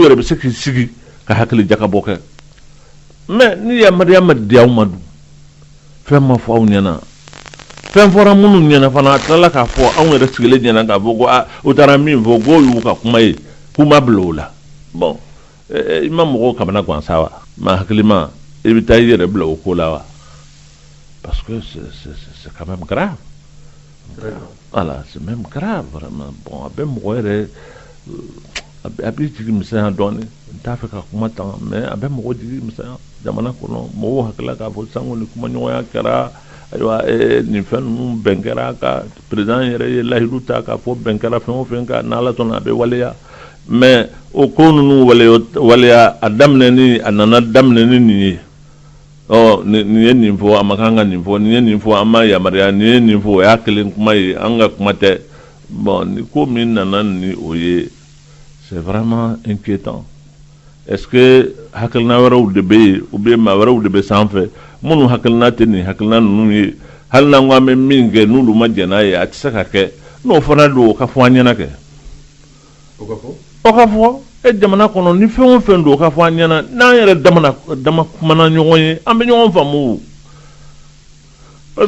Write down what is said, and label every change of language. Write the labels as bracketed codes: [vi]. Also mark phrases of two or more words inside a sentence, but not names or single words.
[bm] yɛrɛ bɛ se k'i sigi ka hakili jakabɔ kɛ mais ni yamaruya ma di aw ma dun fɛn ma fɔ aw ɲɛna fɛn fɔra minnu ɲɛna fana a tilala k'a fɔ anw yɛrɛ sigilen ɲɛna k'a fɔ ko u taara min fɔ k'o y'u ka kuma ye k'u ma bila o la bon i ma mɔgɔw kamana gan sa wa ma hakili ma i bɛ taa i yɛrɛ bila o ko la wa [fr] parce que c'est quand même grave voilà c'est même grave vraiment [bm] bon a bɛ mɔgɔ yɛrɛ a b'i jigi misɛnya dɔɔnin n t'a fɛ ka kuma tan mais a bɛ mɔgɔ jigi misɛnya jamana kɔnɔ mɔgɔw hakilila k'a fɔ sango ni kumaɲɔgɔnya kɛra ayiwa nin fɛn ninnu bɛn kɛra ka président yɛrɛ ye lahidu ta k'a fɔ bɛn kɛra fɛn o fɛn kan n'Ala sɔnna a bɛ waleya mais o ko ninnu waleya a daminɛni a nana daminɛ ni nin ye nin ye nin fɔ a ma kan ka nin fɔ nin ye nin fɔ an ma yamaruya nin ye nin fɔ o y'a kelen kuma ye an ka kuma tɛ bon ni ko min nana ni o ye [fr] c'est vraiment inquiétant est-ce que [bm] hakilina wɛrɛw de bɛ yen [fr] ou bien [bm] maa wɛrɛw de bɛ sanfɛ minnu hakilina tɛ nin hakilina ninnu ye hali n'an ko an bɛ min kɛ n'olu ma jɛn n'a ye a tɛ se ka kɛ n'o fana don o ka fɔ an ɲɛna kɛ o ka fɔ jamana kɔnɔ ni fɛn o fɛn don o ka fɔ an ɲɛna n'an yɛrɛ dama kumana ɲɔgɔn ye an bɛ ɲɔgɔn faamu parce